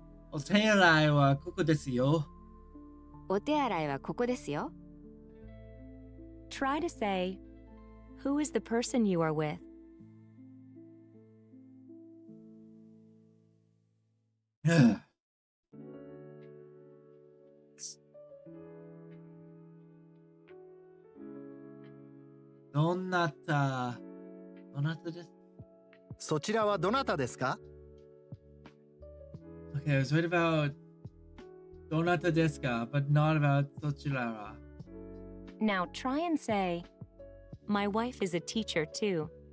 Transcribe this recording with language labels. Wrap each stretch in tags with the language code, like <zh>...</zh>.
<ja>お手洗いはここですよ。お手洗いはここですよ。</ja> <en>Try to say, who is the person you are with?</en> <ja>どなたです。そちらはどなたですか？</ja> <en>Okay, I was right about</en> <ja>Donata desu ka,</ja> <en>but not about Sochirara. Now try and say, my wife is a teacher too.</en>